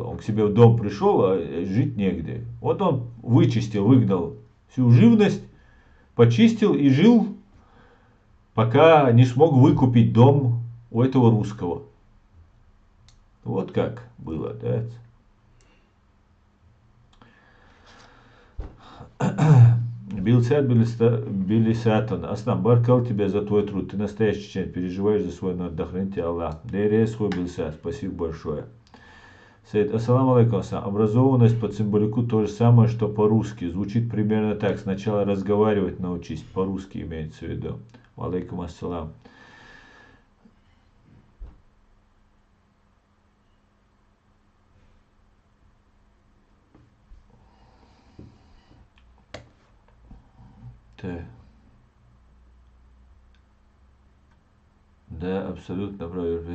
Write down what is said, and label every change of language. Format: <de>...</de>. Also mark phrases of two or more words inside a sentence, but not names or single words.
<ru>Он к себе в дом пришел, а жить негде. Вот он вычистил, выгнал всю живность, почистил и жил, пока не смог выкупить дом у этого русского. Вот как было, да? Билсат Билисатон. Аслан, баркал тебя за твой труд. Ты настоящий чеченец, переживаешь за свой народ. Да хранит тебя Аллах.</ru> <ce>Дерес хой Билсат.</ce> <ru>Спасибо большое.</ru> <ar>Саид, السلام عليكم.</ar> <ru>Образованность по цимбалюку то же самое, что по-русски. Звучит примерно так. Сначала разговаривать научись. По-русски имеется в виду.</ru> <ar>عليكم السلام.</ar> <ru>Так. Да, абсолютно правильно.</ru>